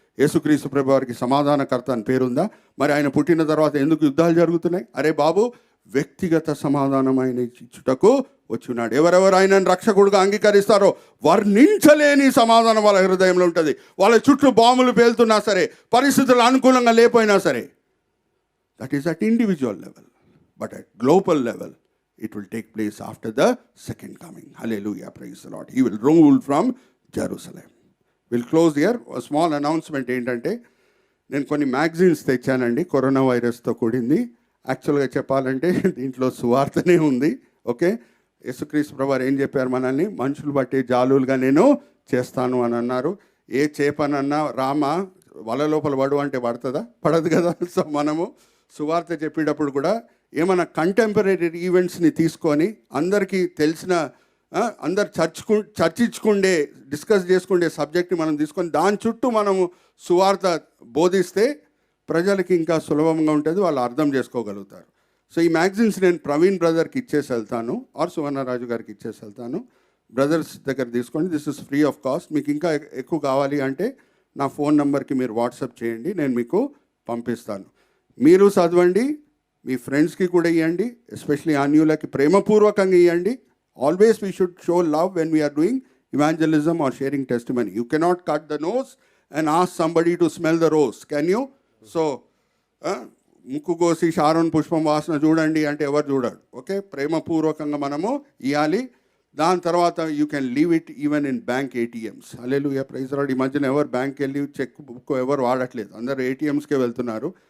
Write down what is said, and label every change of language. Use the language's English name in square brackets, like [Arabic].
[Telugu] యేసుక్రీస్తు ప్రభు వారికి సమాధానకర్త అని పేరుందా? మరి ఆయన పుట్టిన తర్వాత ఎందుకు యుద్ధాలు జరుగుతున్నాయి? అరే బాబు, వ్యక్తిగత సమాధానం ఆయన ఇచ్చుటకు వచ్చి ఉన్నాడు. ఎవరెవరు ఆయనను రక్షకుడుగా అంగీకరిస్తారో వర్ణించలేని సమాధానం వాళ్ళ హృదయంలో ఉంటుంది. వాళ్ళ చుట్టూ బాంబులు పేలుతున్నా సరే, పరిస్థితులు అనుకూలంగా లేకపోయినా సరే. [English] That is at individual level. But at global level it will take place after the second coming. Hallelujah, praise the Lord. He will rule from Jerusalem. We'll close here. A small announcement [Telugu] ఏంటంటే, నేను కొన్ని magazines తెచ్చానండి, corona వైరస్తో కూడింది. యాక్చువల్గా చెప్పాలంటే దీంట్లో సువార్తనే ఉంది. Okay, యేసుక్రీస్తు ప్రభువారు ఏం చెప్పారు? మనల్ని మనుషులు బట్టి జాలులుగా నేను చేస్తాను అని అన్నారు. ఏ చేపనన్నా రామ వల లోపల పడు అంటే పడుతుందా? పడదు కదా. సో మనము సువార్త చెప్పేటప్పుడు కూడా ఏమైనా కంటెంపరీ ఈవెంట్స్ని తీసుకొని అందరికీ తెలిసిన, అందరు చర్చించుకుండే, డిస్కస్ చేసుకుండే సబ్జెక్ట్ని మనం తీసుకొని దాని చుట్టూ మనము సువార్త బోధిస్తే ప్రజలకి ఇంకా సులభంగా ఉంటుంది, వాళ్ళు అర్థం చేసుకోగలుగుతారు. సో ఈ మ్యాగజైన్స్ నేను ప్రవీణ్ బ్రదర్కి ఇచ్చేసి వెళ్తాను, ఆర్ సువర్ణరాజు గారికి ఇచ్చేసి వెళ్తాను. బ్రదర్స్ దగ్గర తీసుకోండి. [English] This is free of cost. [Telugu] మీకు ఇంకా ఎక్కువ కావాలి అంటే నా ఫోన్ నెంబర్కి మీరు వాట్సాప్ చేయండి, నేను మీకు పంపిస్తాను. మీరు చదవండి, మీ ఫ్రెండ్స్కి కూడా ఇవ్వండి, ఎస్పెషలీ అన్యులకి ప్రేమపూర్వకంగా ఇవ్వండి. [English] Always we should show love when we're doing evangelism or sharing testimony. You cannot cut the nose and ask somebody to smell the rose, can you? [Telugu] So ముక్కు కోసి షారోన్ పుష్పం వాసన చూడండి అంటే ఎవరు చూడడు. ఓకే, ప్రేమపూర్వకంగా మనము ఇవ్వాలి. దాని తర్వాత [English] You can leave it even in bank ATMs. [Telugu] Hallelujah, praise lord. ఈ మధ్యన ఎవరు బ్యాంక్కి వెళ్ళి చెక్ బుక్ ఎవరు వాడట్లేదు, అందరు ఏటీఎంస్కే వెళ్తున్నారు.